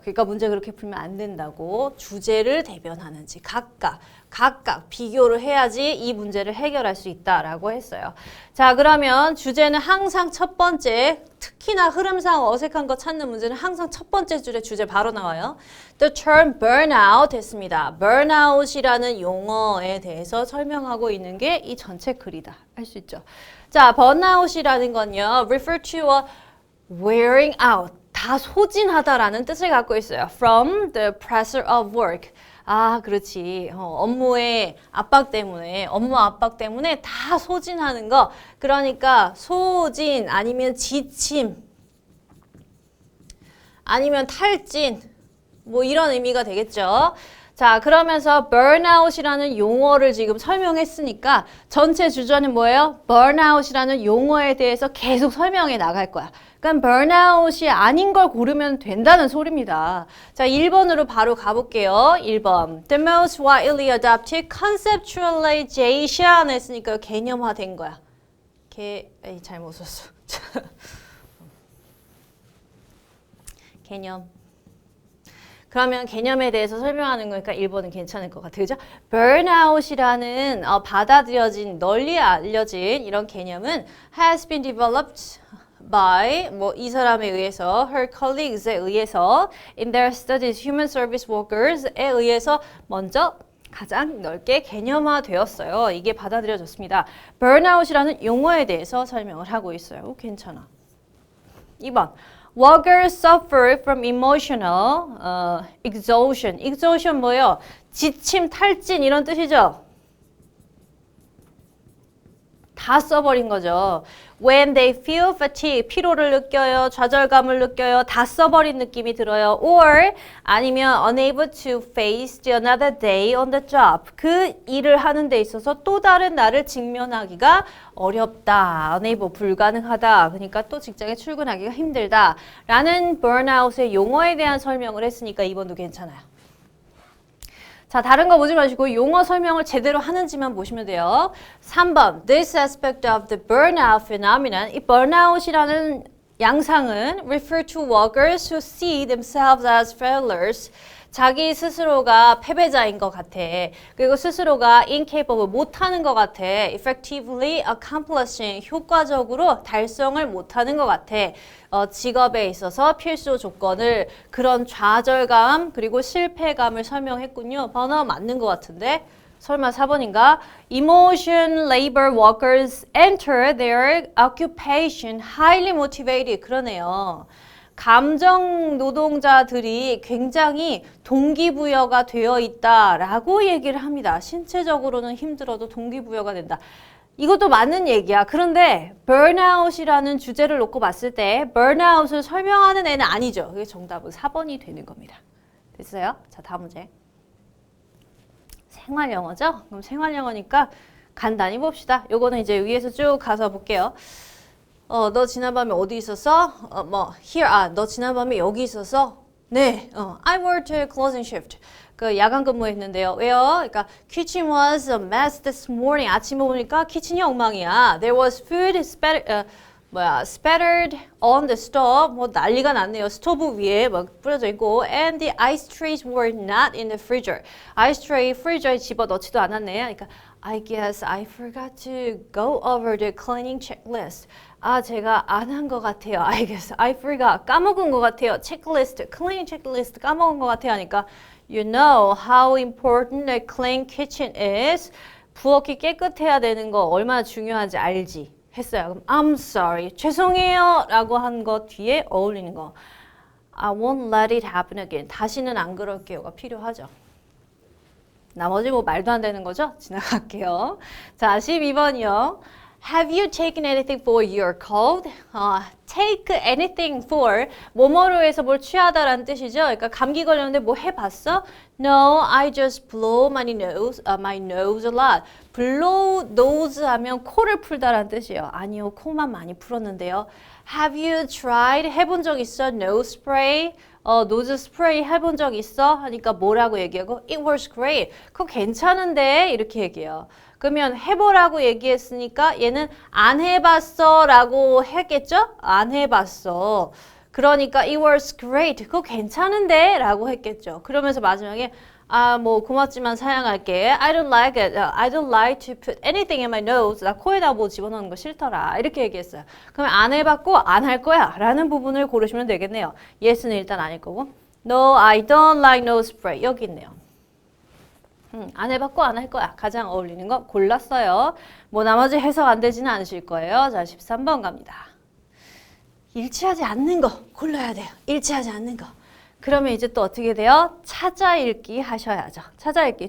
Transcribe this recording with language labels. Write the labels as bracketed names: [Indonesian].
[Korean] 그러니까 문제 그렇게 풀면 안 된다고. 주제를 대변하는지 각각 비교를 해야지 이 문제를 해결할 수 있다라고 했어요. 자, 그러면 주제는 항상 첫 번째, 특히나 흐름상 어색한 거 찾는 문제는 항상 첫 번째 줄에 주제 바로 나와요. [English] The term burnout [Korean] 했습니다. burnout이라는 용어에 대해서 설명하고 있는 게 이 전체 글이다. 할 수 있죠. 자, burnout이라는 건요. [English] refer to a wearing out. [Korean] 다 소진하다라는 뜻을 갖고 있어요. [English] From the pressure of work. [Korean] 그렇지. 업무의 압박 때문에, 업무 압박 때문에 다 소진하는 거. 그러니까 소진 아니면 지침 아니면 탈진 뭐 이런 의미가 되겠죠. 자, 그러면서 burnout이라는 용어를 지금 설명했으니까 전체 주제는 뭐예요? burnout이라는 용어에 대해서 계속 설명해 나갈 거야. 그러니까 burnout이 아닌 걸 고르면 된다는 소리입니다. 자, 1번으로 바로 가볼게요. 1번. [English] The most widely adopted conceptualization [Korean] 했으니까 개념화된 거야. 잘못 썼어. 개념. 그러면 개념에 대해서 설명하는 거니까 1번은 괜찮을 것 같아요. 그죠? burnout이라는 받아들여진, 널리 알려진 이런 개념은 [English] has been developed by [Korean] 이 사람에 의해서 [English] her colleagues [Korean] 에 의해서 [English] in their studies human service workers [Korean] 에 의해서 먼저 가장 넓게 개념화되었어요. 이게 받아들여졌습니다. burnout이라는 용어에 대해서 설명을 하고 있어요. 괜찮아. 2번. [English] Workers suffer from emotional exhaustion. [Korean] exhaustion 뭐예요? 지침, 탈진 이런 뜻이죠? 다 써버린 거죠. [English] When they feel fatigue, [Korean] 피로를 느껴요, 좌절감을 느껴요, 다 써버린 느낌이 들어요. [English] Or [Korean] 아니면 [English] unable to face another day on the job. [Korean] 그 일을 하는 데 있어서 또 다른 날을 직면하기가 어렵다. unable, 불가능하다. 그러니까 또 직장에 출근하기가 힘들다. 라는 burnout의 용어에 대한 설명을 했으니까 2번도 괜찮아요. 자, 다른 거 보지 마시고 용어 설명을 제대로 하는지만 보시면 돼요. [English] 3번. This aspect of the burnout phenomenon. [Korean] 이 burnout이라는 양상은 [English] refer to workers who see themselves as failures. [Korean] 자기 스스로가 패배자인 것 같아. 그리고 스스로가 incapable, 못하는 것 같아. [English] effectively accomplishing, [Korean] 효과적으로 달성을 못하는 것 같아. 직업에 있어서 필수 조건을, 그런 좌절감 그리고 실패감을 설명했군요. 번호 맞는 것 같은데? 설마 4번인가? [English] Emotion labor workers enter their occupation highly motivated. [Korean] 그러네요. 감정 노동자들이 굉장히 동기부여가 되어 있다라고 얘기를 합니다. 신체적으로는 힘들어도 동기부여가 된다. 이것도 맞는 얘기야. 그런데 burnout이라는 주제를 놓고 봤을 때 burnout을 설명하는 애는 아니죠. 그게 정답은 4번이 되는 겁니다. 됐어요? 자, 다음 문제. 생활영어죠? 그럼 생활영어니까 간단히 봅시다. 요거는 이제 위에서 쭉 가서 볼게요. 너 지난밤에 어디 있었어? here, 너 지난밤에 여기 있었어? [English] 네, I worked closing shift. [Korean] 그 야간 근무했는데요. 왜요? 그러니까 [English] kitchen was a mess this morning. [Korean] 아침에 보니까 키친이 엉망이야. [English] There was food spattered on the stove. [Korean] 뭐 난리가 났네요. 스토브 위에 막 뿌려져 있고, [English] and the ice trays were not in the freezer. [Korean] ice tray 프리저에 집어 넣지도 않았네. 그러니까 [English] I guess I forgot to go over the cleaning checklist. [Korean] 제가 안 한 것 같아요. [English] I guess I forgot. [Korean] 까먹은 것 같아요. checklist, cleaning checklist 까먹은 것 같아요. 하니까 [English] You know how important a clean kitchen is. [Korean] 부엌이 깨끗해야 되는 거 얼마나 중요한지 알지? 했어요. 그럼 [English] I'm sorry. [Korean] 죄송해요. 라고 한 거 뒤에 어울리는 거. [English] I won't let it happen again. [Korean] 다시는 안 그럴게요가 필요하죠. 나머지 뭐 말도 안 되는 거죠? 지나갈게요. 자, 12번이요. [English] Have you taken anything for your cold? Take anything for [Korean] 뭐뭐로 해서 뭘 취하다라는 뜻이죠. 그러니까 감기 걸렸는데 뭐 해봤어? [English] No, I just blow my nose a lot. [Korean] blow nose 하면 코를 풀다라는 뜻이에요. 아니요, 코만 많이 풀었는데요. [English] Have you tried? [Korean] 해본 적 있어? [English] nose spray? [Korean] 노즈 스프레이 해본 적 있어? 하니까 뭐라고 얘기하고 [English] It was great. [Korean] 그거 괜찮은데? 이렇게 얘기해요. 그러면 해보라고 얘기했으니까 얘는 안 해봤어 라고 했겠죠? 안 해봤어. 그러니까 [English] It was great. [Korean] 그거 괜찮은데? 라고 했겠죠. 그러면서 마지막에 뭐 고맙지만 사양할게. [English] I don't like it. I don't like to put anything in my nose. [Korean] 나 코에다 뭐 집어넣는 거 싫더라. 이렇게 얘기했어요. 그러면 안 해봤고 안 할 거야 라는 부분을 고르시면 되겠네요. Yes는 일단 아닐 거고. [English] No, I don't like nose spray. [Korean] 여기 있네요. 안 해봤고 안 할 거야. 가장 어울리는 거 골랐어요. 뭐 나머지 해석 안 되지는 않으실 거예요. 자, 13번 갑니다. 일치하지 않는 거 골라야 돼요. 일치하지 않는 거. 그러면 이제 또 어떻게 돼요? 찾아 읽기 하셔야죠. 찾아 읽기.